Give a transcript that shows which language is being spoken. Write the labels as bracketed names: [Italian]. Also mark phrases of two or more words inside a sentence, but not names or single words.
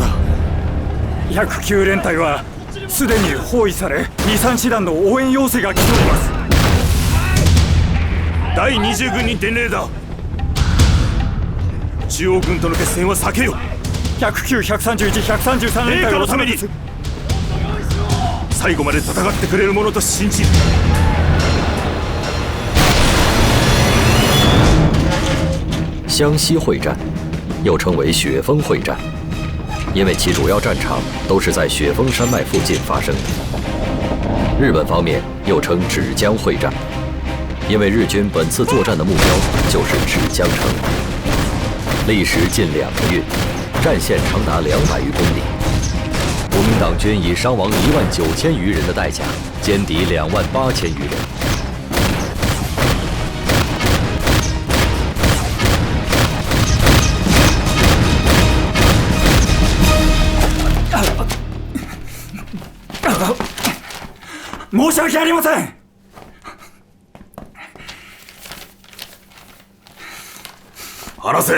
[Japanese] 109 連隊はすでに包囲され、23師団の応援要請が来ております。第20軍に伝令だ。中央軍との決戦は避けよ。 109、131、133連隊のために最後まで戦ってくれるものと信じる。 [Chinese] 湘西会战又称为雪峰会战，因为其主要战场都是在雪峰山脉附近发生的。日本方面又称芷江会战，因为日军本次作战的目标就是芷江城，历时近2个月，战线长达200余公里。国民党军以伤亡19000余人的代价歼敌28000余人。 [Japanese] 申し訳ありません。話せ。